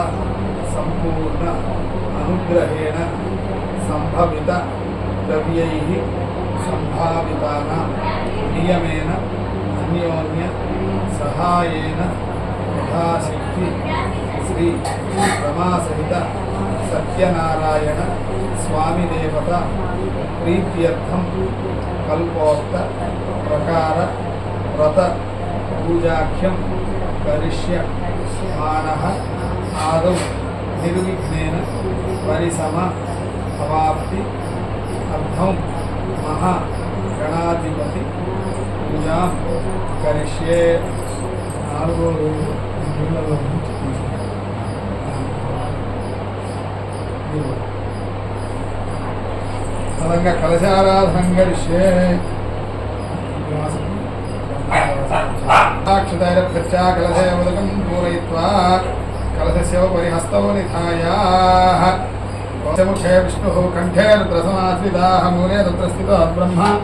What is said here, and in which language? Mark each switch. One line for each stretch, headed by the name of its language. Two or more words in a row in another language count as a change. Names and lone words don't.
Sanskrit: संपूर्ण अनुग्रहेण संभवित द्रव्यैः संभावितानां नियमेन अन्योन्य सहायेन यथाशक्ति श्री रमासहित सत्यनारायण स्वामी देवता प्रीत्यर्थम कल्पोक्त प्रकार व्रत पूजाख्यम करिष्यमाणः आदौ निर्विघ्नेन परिसम अवाप्ति अर्थं महा गणाधिपति पूज करिष्ये
Telugu: 4వ రోజు నీళ్ళలో నుంచి
Sanskrit: तदंगा कलशाराधनं करिष्ये अक्षतैरभ्यर्चा कलशे उदकं पूरयित्वा कलशस्य उपरि हस्तौ निधाय मुखे विष्णु कण्ठे रुद्रसमाश्रिताः मूले रुद्रस्थितो ब्रह्म